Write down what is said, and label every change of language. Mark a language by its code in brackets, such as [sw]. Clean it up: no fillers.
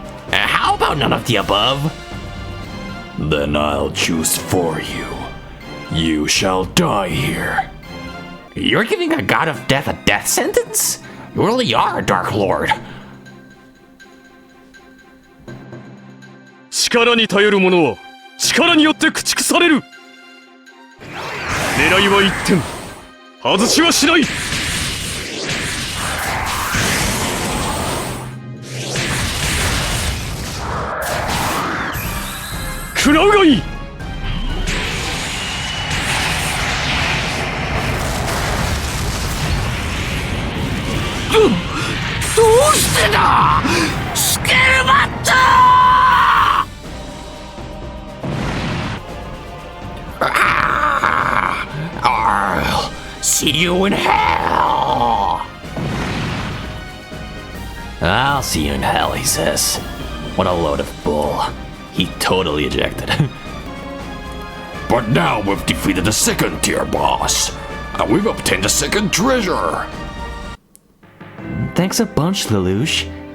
[en] How about none of the above? Then I'll choose for you. You shall die here. You're giving a god of death a death sentence? You really are a Dark Lord. [ja] 力に頼る者は力によって駆逐される。狙いは一点、外しはしない。食らうがいい。どうしてだスケルバット！ [en] I'll see you in hell! I'll see you in hell, he says. What a load of bull. He totally ejected. But now we've defeated the second tier boss, and we've obtained the second treasure. Thanks a bunch, Lelouch.